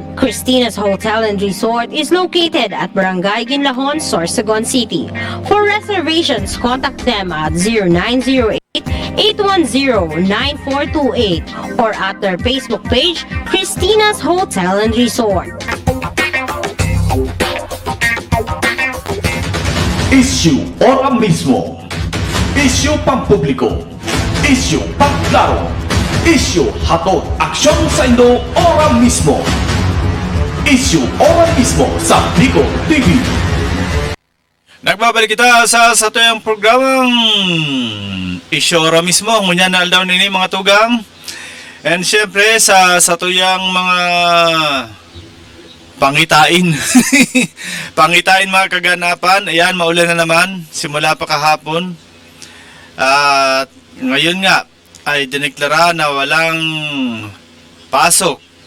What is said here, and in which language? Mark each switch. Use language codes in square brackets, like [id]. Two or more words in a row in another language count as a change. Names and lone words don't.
[en] Christina's Hotel and Resort is located at Barangay Ginlahon, Sorsogon City. For reservations, contact them at 0908-810-9428 or at their Facebook page, Christina's Hotel and Resort. [bik] Issue ora mismo. Issue pampubliko. Issue pangklaro. Issue hatod aksyon sa Indo ora mismo. Issue ora mismo sa Bicol TV. Nagbabalik kita sa satuyang programang Isyora mismo, ngunyan na aldaw nini mga tugang. And syempre sa satuyang mga pangitain. Pangitain mga kaganapan. Ayan, maulan na naman simula pa kahapon. [tl] At ngayon nga ay dineklara na walang pasok.